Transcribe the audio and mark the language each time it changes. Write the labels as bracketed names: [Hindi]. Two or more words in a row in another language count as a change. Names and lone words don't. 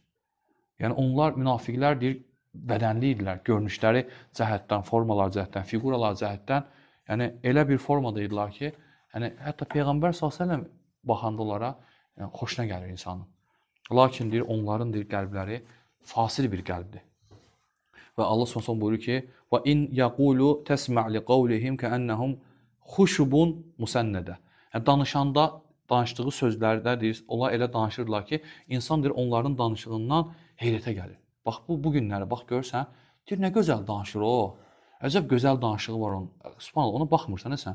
[Azerbaijani] Yəni onlar münafiqlər deyir bədənli idilər, görünüşləri cəhətdən, formalar cəhətdən, fiquralar cəhətdən, yəni elə bir formada idilər ki, yəni hətta peyğəmbər [Arabic] صلى الله عليه وسلم [Azerbaijani] baxanda onlara yəni, xoşuna gəlir insanın. Lakin deyir onların deyir qəlbləri fasil bir qəlbdir. Və Allah Subhanahu buyurur ki: [Arabic] "وإن يقولوا تسمع لقولهم كأنهم خشب مسندة." [Azerbaijani] Yəni danışdığı sözlərdə deyir, onlar elə danışırlar ki, insan deyir onların danışığından heyrətə gəlir. Bax bu günləri bax görsən, deyir nə gözəl danışır o. Əcəb gözəl danışığı var onun. Subhanallah, ona baxmırsan sən.